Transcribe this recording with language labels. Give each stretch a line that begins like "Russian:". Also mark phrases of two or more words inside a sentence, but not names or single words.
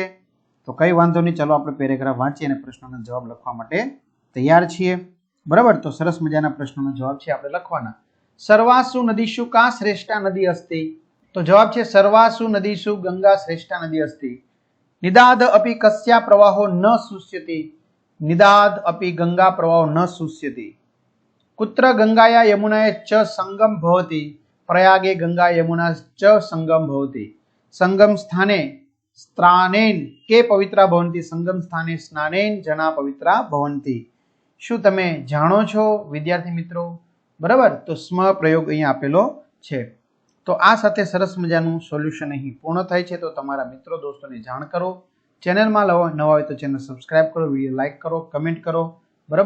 Gujarati: તો કઈ વાંધો નહીં, ચાલો આપણે પેરેગ્રાફ વાંચી અને પ્રશ્નોના જવાબ લખવા માટે તૈયાર છીએ, બરાબર। તો સરસ મજાના પ્રશ્નોનો જવાબ છે આપણે લખવાના।
Sanskrit: સર્વાસુ નદીષુ કા શ્રેષ્ઠા નદી અસ્તિ,
Gujarati: તો જવાબ છે
Sanskrit: સર્વાસુ નદીષુ ગંગા શ્રેષ્ઠા નદી અસ્તિ। નિદાદ અપી કસ્યા પ્રવાહો ન શુષ્યતિ, निदाद अपि गंगा प्रवाहो न शुष्यति। कुत्र गंगाया यमुनाया च संगम भवति, प्रयागे गंगा यमुना च संगम भवति। संगम स्थाने स्नानेन के पवित्रा भवन्ति, संगम स्थाने स्नानेन जना पवित्रा भवन्ति।
Gujarati: શું તમે જાણો છો વિદ્યાર્થી મિત્રો? બરાબર, તો સ્મ પ્રયોગ અહીં આપેલો છે। તો આ સાથે સરસ મજાનું સોલ્યુશન અહીં પૂર્ણ થાય છે। તો તમારા મિત્રો દોસ્તોને જાણ કરો। ચેનલમાં નવા હોય તો ચેનલ સબસ્ક્રાઇબ કરો, વિડીયો લાઇક કરો, કમેન્ટ કરો, બરાબર।